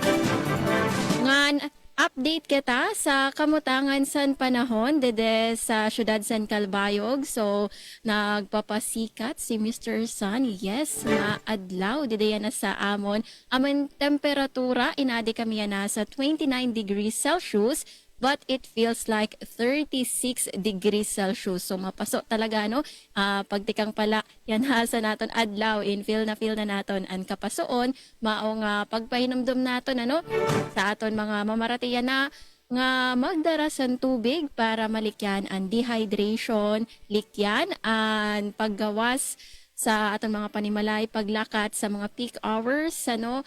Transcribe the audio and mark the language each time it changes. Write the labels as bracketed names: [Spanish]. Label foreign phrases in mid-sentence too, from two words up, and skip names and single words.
[Waray] Ngan update kita sa kamutangan san panahon dede sa syudad San Calbayog. So, nagpapasikat si Mr. Sun. Yes, nga adlaw dede yan na sa amon. Amon temperatura, inadi kami yan na sa 29 [English] degrees Celsius. But it feels like 36 degrees Celsius. [Waray] So, mapasok talaga, no? Pagtikang pala, yan ha sa naton adlaw. Feel na naton ang kapasoon. Maong pagpahinumdum naton, ano? Sa aton mga mamaratiyan na nga magdarasan tubig para malikyan ang dehydration, likyan, ang paggawas sa aton mga panimalay, paglakat sa mga [English] peak hours, [Waray] ano?